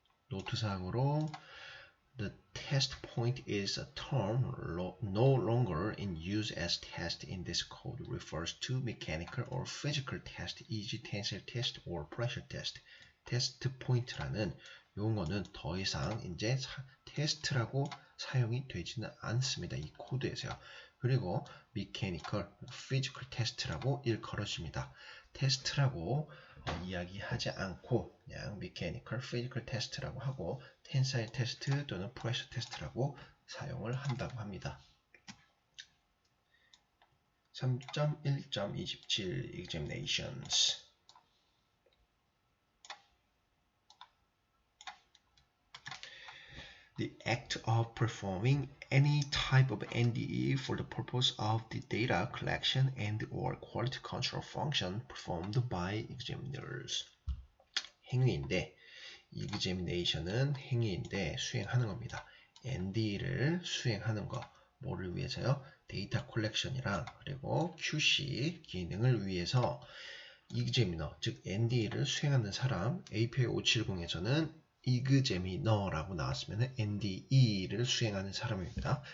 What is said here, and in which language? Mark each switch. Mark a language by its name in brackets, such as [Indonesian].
[Korean] 노트사항으로 [English] The test point is a term no longer in use as test in this code. Refers to mechanical or physical test, e.g. tensile test or pressure test. [Korean] 테스트 포인트라는 용어는 더 이상 이제 테스트라고 사용이 되지는 않습니다. 이 코드에서요. 그리고 mechanical, physical test라고 일컬어집니다. 테스트라고 이야기하지 않고 그냥 mechanical, physical test라고 하고 tensile test 또는 pressure test라고 사용을 한다고 합니다. [English] 3.1.27 examinations. The act of performing any type of NDE for the purpose of the data collection and or quality control function performed by examiners. [Korean] 행위인데, examination은 행위인데 수행하는 겁니다. NDE를 수행하는 거, 뭐를 위해서요? 데이터 컬렉션이랑 그리고 QC 기능을 위해서 examiner, 즉 NDE를 수행하는 사람, API 570에서는 examiner라고 나왔으면 NDE를 수행하는 사람입니다.